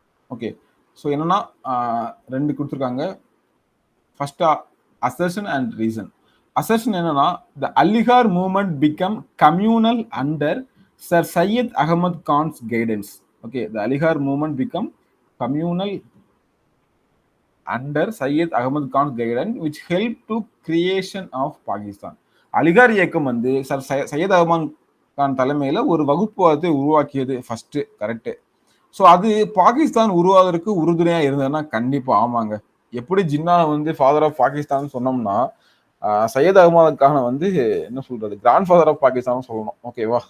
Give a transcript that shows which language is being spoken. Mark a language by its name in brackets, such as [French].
[Tamil] Okay, so என்னன்னா 2 கொடுத்துருக்காங்க. First assertion and reason. [English] assertion [Tamil] என்னன்னா, [English] The Aligarh movement become communal under Sir Syed Ahmad Khan's guidance. Okay, the Aligarh movement become communal under Syed Ahmad Khan's guidance, which helped to creation of Pakistan. [Tamil] Aligarh இயக்கம் வந்து சையத் அகமது கான் தலைமையில ஒரு வகுப்புவாதத்தை உருவாக்கியது first, correct. So அது பாகிஸ்தான் உருவாவதற்கு உறுதுணையா இருந்ததுன்னா கண்டிப்பா ஆமாங்க. எப்படி ஜின்னா வந்து ஃபாதர் ஆஃப் பாகிஸ்தான் சொன்னோம்னா, சையத் அகமது கானை வந்து என்ன சொல்றது, கிராண்ட் ஃபாதர் ஆஃப் பாகிஸ்தான் சொல்லணும், ஓகேவா?